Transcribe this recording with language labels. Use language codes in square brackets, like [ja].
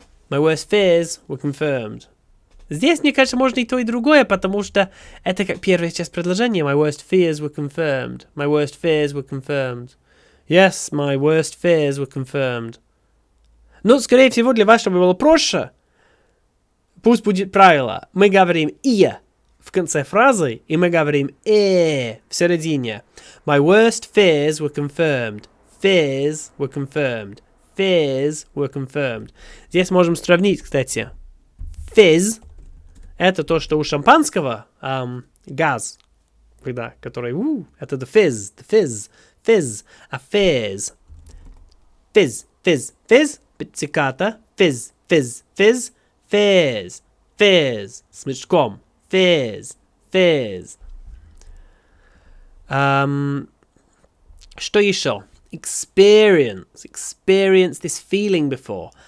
[en] My worst fears were confirmed. [ru] Здесь, мне кажется, можно и то, и другое, потому что это как первая часть предложения. [en] My worst fears were confirmed. My worst fears were confirmed. Yes, my worst fears were confirmed. [ru] Но, скорее всего, для вас, чтобы было проще, пусть будет правило. Мы говорим «ия» в конце фразы, и мы говорим в середине. [en] My worst fears were confirmed. Fears were confirmed. Fears were confirmed. [ru] Здесь можем сравнить, кстати. Fizz – это то, что у шампанского газ, который, это the fizz. [en] fizz, а fizz. Fizz, fizz, fizz, пицциката, fizz, fizz, fizz, fizz, fizz, смычком, fizz, fizz. [ru] Что еще? [en] Experience this feeling before.